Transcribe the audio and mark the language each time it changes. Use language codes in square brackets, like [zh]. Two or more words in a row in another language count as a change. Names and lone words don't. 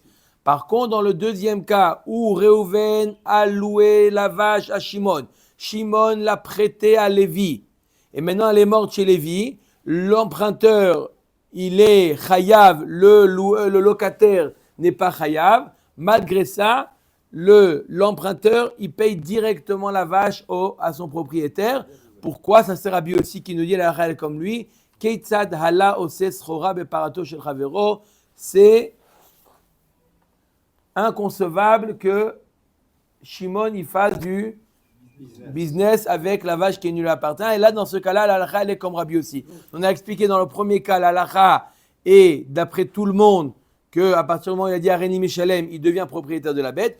[fr] Par contre, dans le deuxième cas, où Réhouven a loué la vache à Shimon, Shimon l'a prêtée à Lévi, et maintenant elle est morte chez Lévi, l'emprunteur, il est chayav, le locataire n'est pas chayav, malgré ça, l'emprunteur, il paye directement la vache à son propriétaire. Pourquoi? Ça c'est Rabbi aussi qui nous dit la règle comme lui. [he] כיצד הלא עושה סחורה בפרתו של חברו. [fr] C'est inconcevable que Shimon il fasse du business avec la vache qui ne lui appartient. Et là, dans ce cas-là, la halakha elle est comme Rabbi aussi. On a expliqué dans le premier cas, la halakha est d'après tout le monde qu'à partir du moment où il a dit [he] הריני משלם, [fr] il devient propriétaire de la bête.